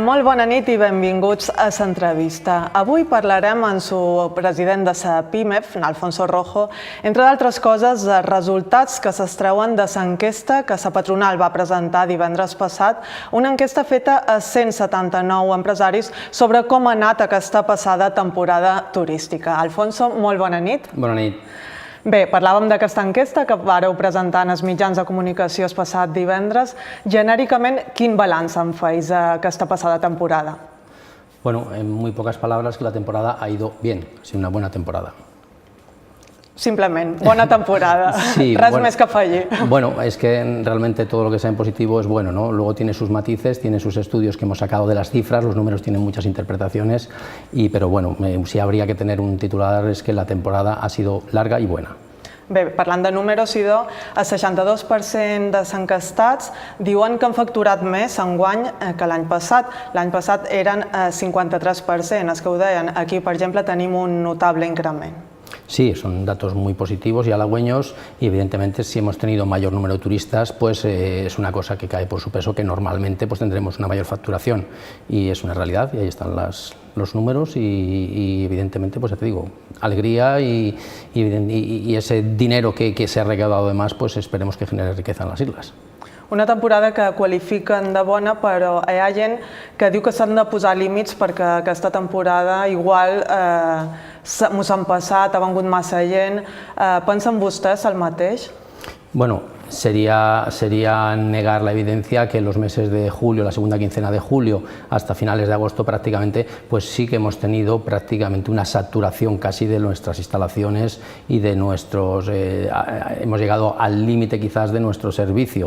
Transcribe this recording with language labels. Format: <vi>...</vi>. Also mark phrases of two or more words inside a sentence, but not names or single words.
<ca>Molt bona nit i benvinguts a l'entrevista. Avui parlarem amb el president de la PIMEF, Alfonso Rojo, entre d'altres coses, els resultats que s'extreuen de l'enquesta que la patronal va presentar divendres passat, una enquesta feta a 179 empresaris sobre com ha anat aquesta passada temporada turística. Alfonso, molt bona nit. Bona nit. Bé, parlàvem d'aquesta enquesta que vareu presentar en els mitjans de comunicació el passat divendres. Genèricament, quin balanç en feis aquesta passada temporada?</ca> <es>Bueno, en muy pocas palabras, que la temporada ha ido bien, ha sido una buena temporada.</es> <ca>Simplement, bona temporada, sí, res bueno, més que afegir.</ca> <es>Bueno, es que realmente todo lo que sea en positivo es bueno, ¿no? Luego tiene sus matices, tiene sus estudios que hemos sacado de las cifras, los números tienen muchas interpretaciones, pero bueno, si habría que tener un titular es que la temporada ha sido larga y buena.</es> <ca>Bé, parlant de números, Idó, el 62% dels encastats diuen que han facturat més enguany que l'any passat. L'any passat eren 53% els que ho deien. Aquí, per exemple, tenim un notable increment.</ca> <es>Sí, son datos muy positivos y halagüeños y evidentemente si hemos tenido mayor número de turistas pues es una cosa que cae por su peso, que normalmente pues tendremos una mayor facturación y es una realidad y ahí están los números y evidentemente pues ya te digo, alegría y ese dinero que se ha recaudado de más pues esperemos que genere riqueza en las islas.</es> <ca>Una temporada que qualifiquen de bona, però hi ha gent que diu que s'han de posar límits perquè aquesta temporada igual m'ho s'han passat, ha vengut massa gent. Pensen vostès el mateix?</ca> <es>Bueno, sería negar la evidencia que en los meses de julio, la segunda quincena de julio hasta finales de agosto prácticamente, pues sí que hemos tenido prácticamente una saturación casi de nuestras instalaciones y de nuestros, hemos llegado al límite quizás de nuestro servicio.</es>